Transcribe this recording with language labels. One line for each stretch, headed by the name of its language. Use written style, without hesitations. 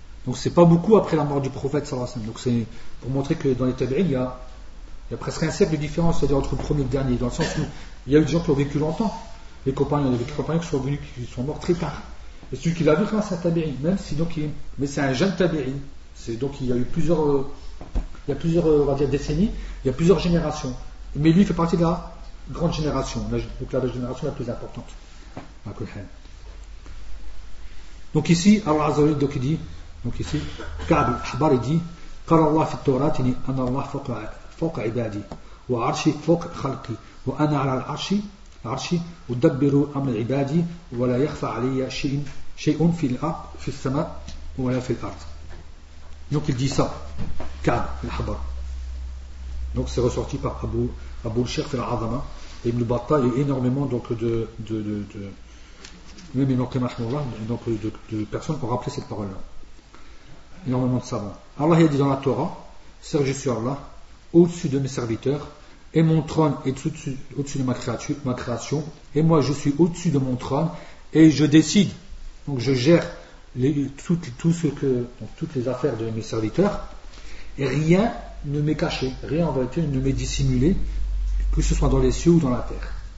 French: Donc c'est pas beaucoup après la mort du prophète sallallahu alayhi wa sallam. Donc c'est pour montrer que dans les tabi'in il y a presque un siècle de différence, c'est-à-dire entre le premier et le dernier, dans le sens où il y a eu des gens qui ont vécu longtemps, les compagnons, il y a eu des compagnons qui sont venus, qui sont morts très tard. Et celui qui l'a vu, c'est un tabi'in, même si donc mais c'est un jeune tabi'in. C'est donc il y a plusieurs on va dire décennies, il y a plusieurs générations. Mais lui il fait partie de la grande génération, donc la génération la plus importante. Donc ici, Allah Azza wa Jalla donc il dit, donc ici, Ka'b al-Ahbar dit,
Arabic: قال الله في التوراة إني أنا الله فوق عبادي وعرشي فوق خلقي وأنا على العرشي أدبر أمر عبادي ولا يخفى علي شيء في الأرض في السماء ولا في الأرض.
French: Donc il dit ça, Ka'b al-Ahbar. Donc c'est ressorti par Abu al-Sheikh fil Azama, Ibn Battah, il y a énormément donc de même Ibn Qayyim, donc de personnes pour rappeler cette parole-là. Énormément de savants. Allah a dit dans la Torah, serge sur Allah, au-dessus de mes serviteurs, et mon trône est au-dessus de ma création, et moi je suis au-dessus de mon trône, et je décide, donc je gère toutes les affaires de mes serviteurs, et rien ne m'est caché, rien en vérité ne m'est dissimulé, que ce soit dans les cieux ou dans la terre.